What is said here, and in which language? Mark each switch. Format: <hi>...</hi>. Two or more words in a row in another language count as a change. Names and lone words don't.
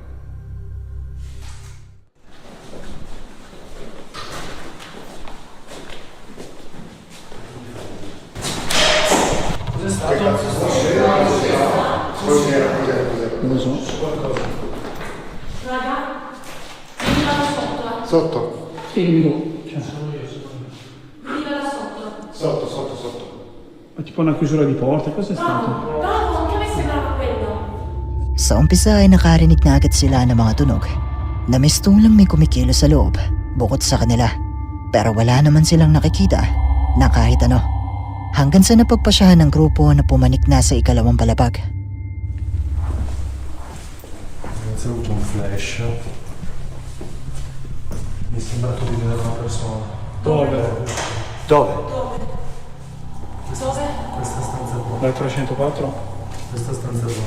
<it>Non lo so. Raga, veniva da sotto. Sotto? Sì, Veniva da sotto. Sotto. Ma tipo una chiusura di porta, cos'è stato? Bravo, anche a me sembrava quello.</it> <tl>Sa umpisa ay nakarinig na agad sila ng mga tunog na mistulang may kumikilo sa loob bukod sa kanila. Pero wala naman silang nakikita na kahit ano. Hanggang sa napagpasyahan ng grupo na pumanik na sa ikalawang palapag.</tl> <it>Ho avuto un flash. Mi è sembrato di vedere una persona. Dove? Dove? Questa stanza qua. Dal 304? Questa stanza qua.</it>